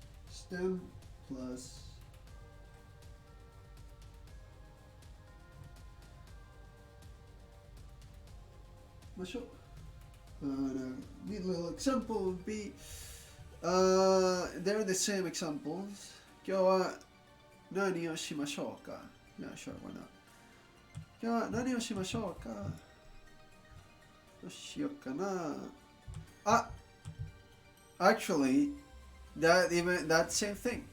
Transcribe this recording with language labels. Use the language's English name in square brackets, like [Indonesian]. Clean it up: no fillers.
[English] Stem plusましょう. A neat little example would be, they're the same examples. [Japanese] 今日は何をしましょうか? [English] Yeah, sure, why not? [Japanese] 今日は何をしましょうか? どうしようかな? [English] Actually, that same thing.